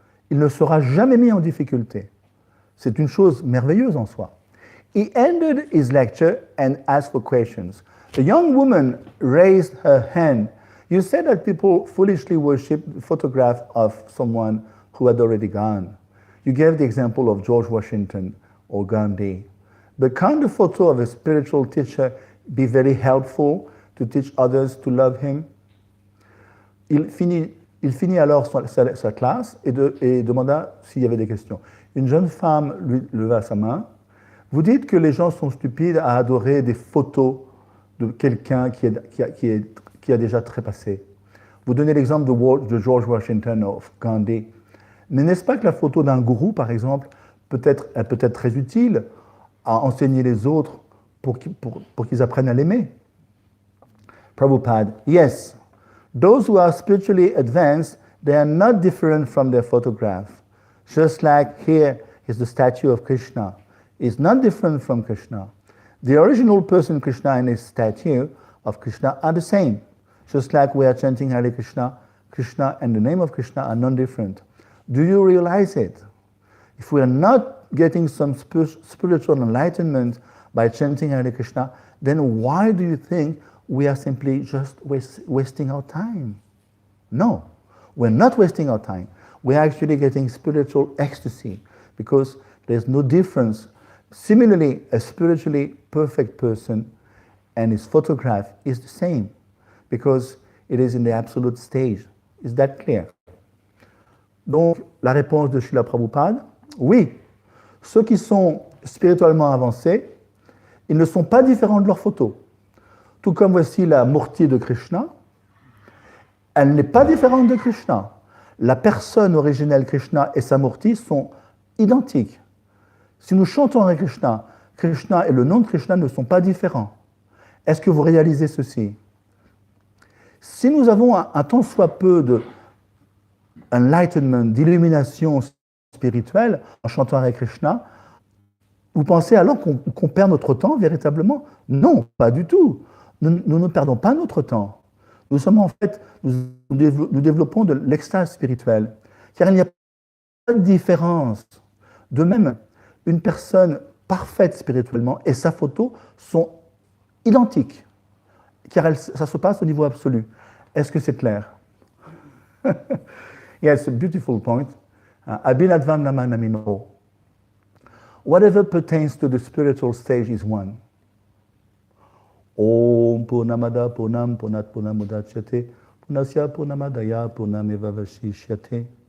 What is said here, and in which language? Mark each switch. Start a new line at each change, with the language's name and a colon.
French: Il ne sera jamais mis en difficulté. C'est une chose merveilleuse en soi.
English: He ended his lecture and asked for questions. The young woman raised her hand. You said that people foolishly worship the photograph of someone who had already gone. You gave the example of George Washington or Gandhi. But can't the photo of a spiritual teacher be very helpful to teach others to love him? Il finit alors sa classe et demanda s'il y avait des questions. Une jeune femme lui leva sa main. Vous dites que les gens sont stupides à adorer des photos de quelqu'un qui a déjà trépassé. Vous donnez l'exemple de George Washington ou Gandhi. Mais n'est-ce pas que la photo d'un gourou, par exemple, peut être très utile à enseigner les autres pour qu'ils apprennent à l'aimer? Prabhupada, yes. Those who are spiritually advanced, they are not different from their photograph. Just like here is the statue of Krishna. It's not different from Krishna. The original person Krishna and his statue of Krishna are the same. Just like we are chanting Hare Krishna, Krishna and the name of Krishna are non-different. Do you realize it? If we are not getting some spiritual enlightenment by chanting Hare Krishna, then why do you think we are simply just wasting our time? No, we're not wasting our time. We're actually getting spiritual ecstasy because there's no difference. Similarly, a spiritually perfect person and his photograph is the same because it is in the absolute stage. Is that clear?
French: Donc, la réponse de Srila Prabhupada, oui, ceux qui sont spirituellement avancés, ils ne sont pas différents de leurs photos. Tout comme voici la Murti de Krishna, elle n'est pas différente de Krishna. La personne originelle Krishna et sa Murti sont identiques. Si nous chantons avec Krishna, Krishna et le nom de Krishna ne sont pas différents. Est-ce que vous réalisez ceci? Si nous avons un tant soit peu de enlightenment, d'illumination spirituelle en chantant avec Krishna, vous pensez alors qu'on perd notre temps véritablement? Non, pas du tout. Nous ne perdons pas notre temps. Nous sommes en fait, nous développons de l'extase spirituelle, car il n'y a pas de différence. De même, une personne parfaite spirituellement et sa photo sont identiques, car ça se passe au niveau absolu. Est-ce que c'est clair?
English: Yeah, it's a beautiful point. Abhinadvam namanamino. Whatever pertains to the spiritual stage is one.
Sanskrit: Om Purnamada Purnam Purnat Purnamudachyate Purnasya Purnamadaya Purnameva Vashishyate.